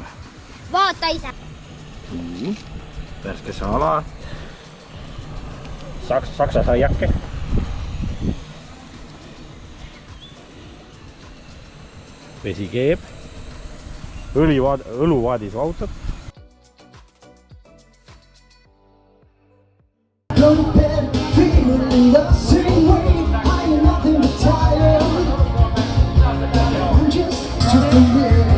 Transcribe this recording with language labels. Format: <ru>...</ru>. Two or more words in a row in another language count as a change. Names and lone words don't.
<et>Vaata ise. Värske sala. Saksa saiake. Vesi keeb. Õluvaadis vahutab.</et> <en>Go to bed, feeling the same way. I am nothing but tired. I'm just a</en>